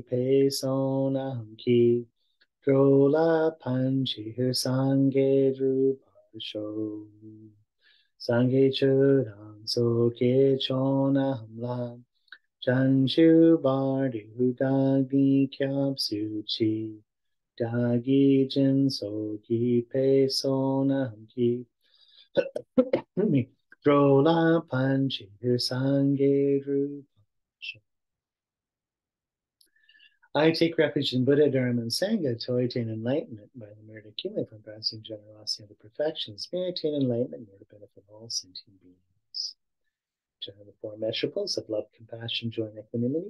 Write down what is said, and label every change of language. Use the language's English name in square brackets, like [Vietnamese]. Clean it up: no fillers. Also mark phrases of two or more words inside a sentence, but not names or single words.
[Tibetan] པའི་བསོད་ནམས་ཀྱིས། འགྲོ་ལ་ཕན་ཕྱིར་སངས་རྒྱས་འགྲུབ་པར་ཤོག། སངས་རྒྱས་ཆོས་དང་ཚོགས་ཀྱི་མཆོག་རྣམས་ལ། བྱང་ཆུབ་བར་དུ་བདག་ནི་སྐྱབས་སུ་མཆི། བདག་གིས་སྦྱིན་སོགས་བགྱིས་པའི་བསོད་ནམས་ཀྱིས། འགྲོ་ལ་ཕན་ཕྱིར་སངས་རྒྱས་འགྲུབ་པར་ཤོག. [English] I take refuge in Buddha, Dharma, and Sangha to attain enlightenment by the merit accumulated from practicing generosity of the perfections. May I attain enlightenment and the benefit of all sentient beings. General the 4 measurables of love, compassion, joy, and equanimity.